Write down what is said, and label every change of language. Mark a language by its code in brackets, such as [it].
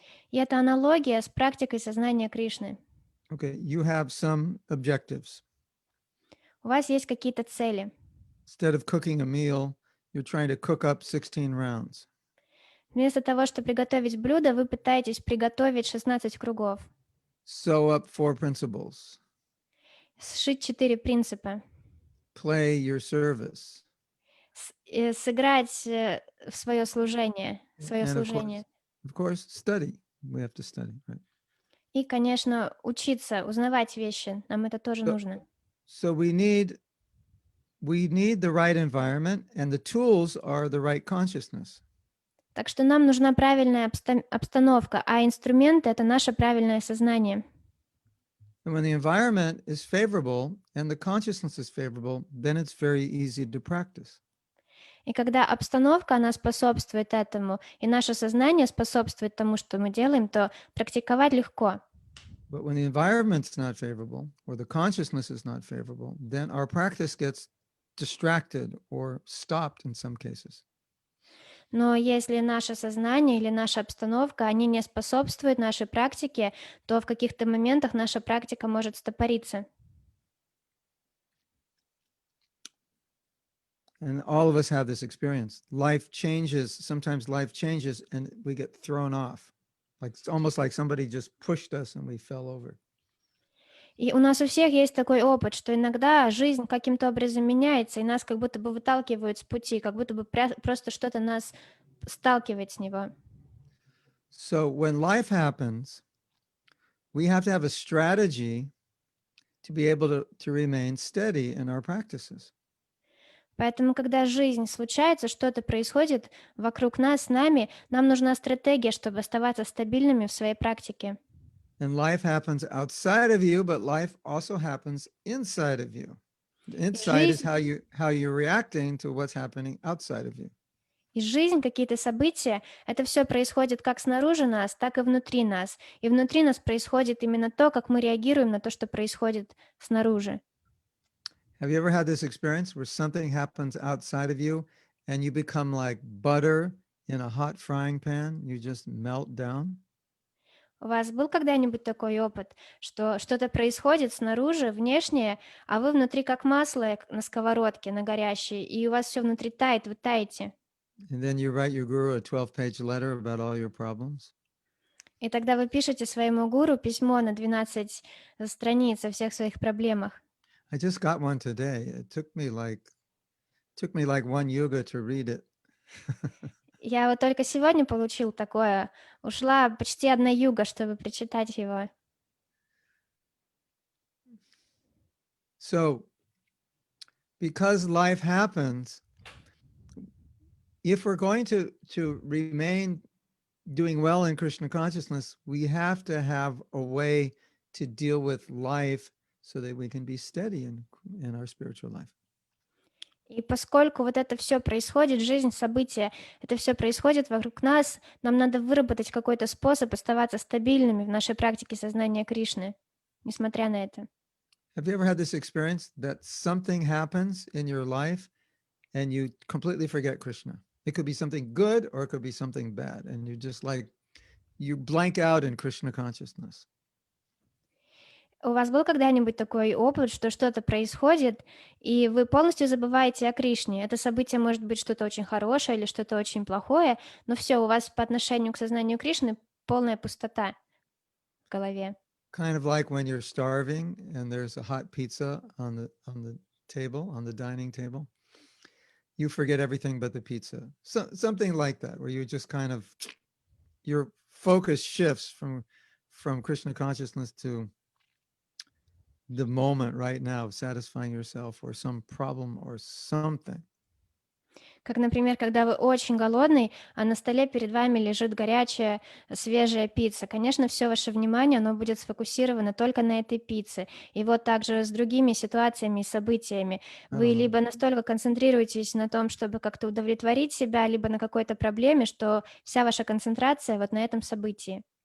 [ru] И это аналогия с практикой сознания Кришны. [en] Okay, you have some objectives. [ru] У вас есть какие-то цели. [en] Instead of cooking a meal, you're trying to cook up 16 rounds. [ru] Вместо того, чтобы приготовить блюдо, вы пытаетесь приготовить 16 кругов. [en] Sew up 4 principles. [ru] Сшить 4 принципа. [en] Play your service. [ru] Сыграть в свое служение. [en] And of course, study. We have to study, right? [ru] И, конечно, учиться, узнавать вещи. Нам это тоже нужно. [en] So we need the right environment, and the tools are the right consciousness. [ru] Так что нам нужна правильная обстановка, а инструменты — это наше правильное сознание. [en] And when the environment is favorable and the consciousness is favorable, then it's very easy to practice. [ru] И когда обстановка, она способствует этому, и наше сознание способствует тому, что мы делаем, то практиковать легко. [en] But when the environment's not favorable, or the consciousness is not favorable, then our practice gets distracted or stopped in some cases. [ru] Но если наше сознание или наша обстановка, они не способствуют нашей практике, то в каких-то моментах наша практика может стопориться. [en] And all of us have this experience. Life changes, sometimes life changes and we get thrown off. Like it's almost like somebody just pushed us and we fell over. [ru] И у нас у всех есть такой опыт, что иногда жизнь каким-то образом меняется, и нас как будто бы выталкивают с пути, как будто бы просто что-то нас сталкивает с него. [en] So when life happens, we have to have a strategy to be able to remain steady in our practices. [ru] Поэтому, когда жизнь случается, что-то происходит вокруг нас, с нами, нам нужна стратегия, чтобы оставаться стабильными в своей практике. [en] And life happens outside of you, but life also happens inside of you. Inside is how you're reacting to what's happening outside of you. [ru] И жизнь, какие-то события, это все происходит как снаружи нас, так и внутри нас. И внутри нас происходит именно то, как мы реагируем на то, что происходит снаружи. [en] Have you ever had this experience where something happens outside of you and you become like butter in a hot frying pan? You just melt down? [ru] У вас был когда-нибудь такой опыт, что что-то происходит снаружи, внешнее, а вы внутри как масло на сковородке, на горящей, и у вас все внутри тает, вы таете? [en] And then you write your guru a 12-page letter about all your problems? [ru] И тогда вы пишете своему гуру письмо на 12 страниц о всех своих проблемах. [en] I just got one today. It took me like one yuga to read it. [ru] Я вот только сегодня получил такое. Ушла почти 1 юга, чтобы прочитать его. [en] So, because life happens, if we're going to remain doing well in Krishna consciousness, we have to have a way to deal with life so that we can be steady in our spiritual life. [ru] И поскольку вот это все происходит, жизнь, события, это все происходит вокруг нас, нам надо выработать какой-то способ оставаться стабильными в нашей практике сознания Кришны, несмотря на это. [en] Have you ever had this experience that something happens in your life and you completely forget Krishna? It could be something good or it could be something bad. And you just like, you blank out in Krishna consciousness. [ru] У вас был когда-нибудь такой опыт, что что-то происходит, и вы полностью забываете о Кришне? Это событие может быть что-то очень хорошее или что-то очень плохое, но все, у вас по отношению к сознанию Кришны полная пустота в голове. [en] Kind of like when you're starving and there's a hot pizza on the table, on the dining table. You forget everything but the pizza. So, something like that, where you just kind of, your focus shifts from Krishna consciousness to the moment right now of satisfying yourself or some problem or something. [ru] Как, например, когда вы очень голодный, а на столе перед вами лежит горячая, свежая пицца. Конечно, все ваше внимание, оно будет сфокусировано только на этой пицце. И вот также с другими ситуациями и событиями. Вы либо настолько концентрируетесь на том, чтобы как-то удовлетворить себя, либо на какой-то проблеме, что вся ваша концентрация вот на этом событии.